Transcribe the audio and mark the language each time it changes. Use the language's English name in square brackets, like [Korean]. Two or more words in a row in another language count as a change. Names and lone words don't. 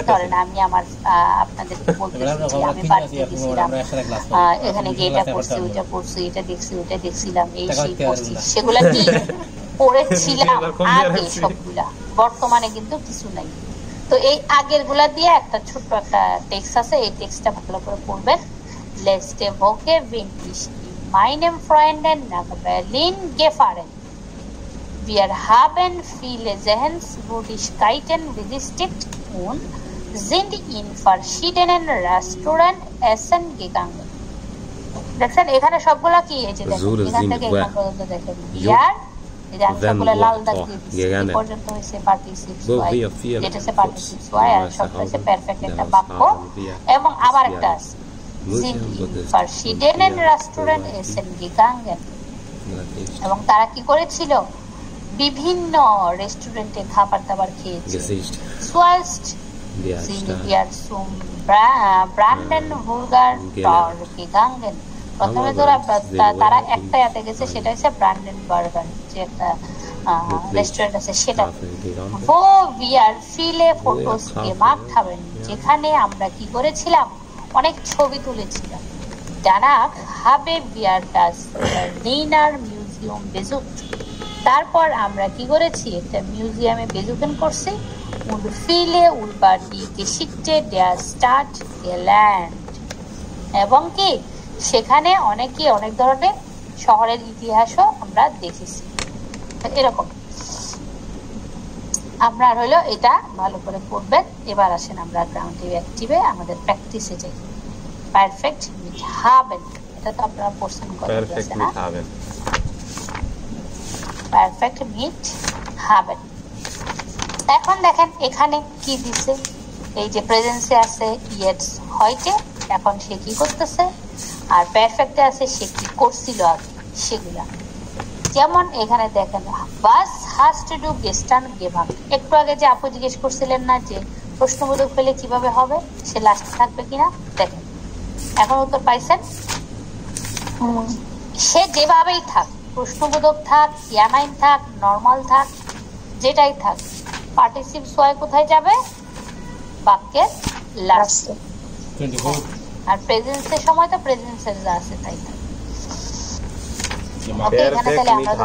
[Bangla] ধরেন আমি আমার আপনাদেরকে বলতেছি আমি বাড়িতে গেছিলাম, এখানে গিয়ে এটা করছি, ওইটা করছি, এটা দেখছি, ওইটা দেখছিলাম, এই সেই করছি, সেগুলা কি পড়েছিলাম আগে সবগুলা, বর্তমানে কিন্তু কিছু নাই। তো এই আগের গুলা দিয়ে একটা ছোট্ট একটা টেক্সট আছে, এই টেক্সটটা ভালো করে পড়বেন। [German] Letzte Woche bin ich in meinem Freunden nach Berlin gefahren. Wir haben viele Sehenswürdigkeiten besichtigt und sind in verschiedenen Restaurants essen gegangen. [Bangla] দেখেন এখানে সবগুলা কি এই যে দেখেন এখান থেকে এখান পর্যন্ত দেখেন ইয়ার এই যে সবগুলা লাল দাগ দিয়ে এই পর্যন্ত হইছে পার্টিসিপ ওয়াই এটা হচ্ছে পার্টিসিপ ওয়াই আর সবটা হচ্ছে পারফেক্ট একটা বাক্য এবং আবার একটা আছে [German] sind verschiedenen Restaurant essen gegangen [Bangla] এবং তারা কি করেছিল বিভিন্ন রেস্টুরেন্টে খাবার দাবার খেয়েছে সুয়াস্ট [German] sind wir zum Brandenburger Tor gegangen [Bangla] প্রথমে তারা একটা এতে গেছে সেটা হচ্ছে ব্রান্ডেনবার্গার যে একটা রেস্টুরেন্ট আছে সেটা [German] wo wir viele Fotos gemacht haben [Bangla] যেখানে আমরা কি করেছিলাম অনেক ছবি তুলেছিলাম [German] danach haben wir das Berliner Museum besucht [Bangla] তারপর আমরা কি করেছি একটা মিউজিয়ামে বেজুকেন করছি [German] und viele über die Geschichte der Stadt gelernt [Bangla] এবং কি সেখানে অনেক ধরনের শহরের ইতিহাসও আমরা দেখেছি এরকম আমরা হলো এটা ভালো করে পড়বেন এবার আসেন আমরা গ্রাউন্ডিং অ্যাক্টিভে আমাদের প্র্যাকটিসে যাই [German] Perfekt mit haben [Bangla] এটা তো আপনারা পড়ছেন কত ক্লাসে না [German] Perfekt mit haben [Bangla] এখন দেখেন এখানে কি দিছে এই যে প্রেজেন্সে আছে [German] jetzt heute [Bangla] এখন সে কি করতেছে আর পারফেক্টে আছে সে কি করছিল আগে সেগুলা যেমন এখানে দেখেন [German] was hast du gestern gemacht [Bangla] একটু আগে যে আপু জিজ্ঞেস করছিলেন না যে প্রশ্নবোধক পেলে কিভাবে হবে সে লাস্টে থাকবে কিনা দেখেন এখন উত্তর পাইছেন সে যেভাবেই থাক প্রশ্নবোধক থাক ইয়ানাইন থাক নরমাল থাক যেটাই থাক [German] Partizip zwei [Bangla] কোথায় যাবে বাক্যের লাস্টে আর প্রেজেন্সের সময় তো প্রেজেন্সের যা আছে তাই থাকে ওকে এখানে তাহলে আমরা